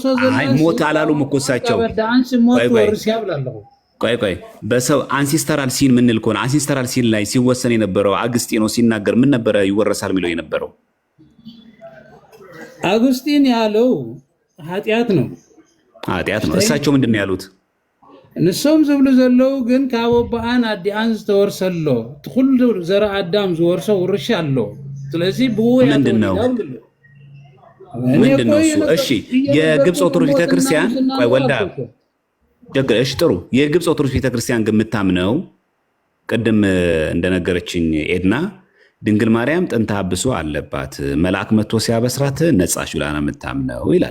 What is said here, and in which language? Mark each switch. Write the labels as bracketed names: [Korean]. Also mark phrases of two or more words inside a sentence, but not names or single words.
[Amharic] ሞት አላሉም እኮ እሳቸው። ቆይ በሰው [English] ancestral sin [Amharic] ምንል ከሆነ [English] ancestral sin [Amharic] ላይ ሲወሰን የነበረው አግስጢኖ ሲናገር ምን ነበረ ይወረሳል የሚለው የነበረው? አግስጢን ያለው ኃጢአት ነው። እሳቸው ምንድን ነው ያሉት? [Tigrinya] ንሶም ዝብሉ ዘለው ግን ካብ ኣቦኣን ኣዲኣን ዝተወርሰሎ ኩሉ ዘርአ አዳም ዝወርሶ ውርሻ ኣሎ። ስለዚህ [Amharic] ምንድን ነው እሱ? እሺ የግብፅ ኦርቶዶክስ ቤተክርስቲያን ቆይ ወልዳ እሺ ጥሩ። የግብፅ ኦርቶዶክስ ቤተክርስቲያን ግን የምታምነው ቅድም እንደነገረችኝ ኤድና ድንግል ማርያም ጥንተ አብሶ አለባት፣ መልአክ መጥቶ ሲያበስራት ነጻች ብላ ነው የምታምነው ይላል።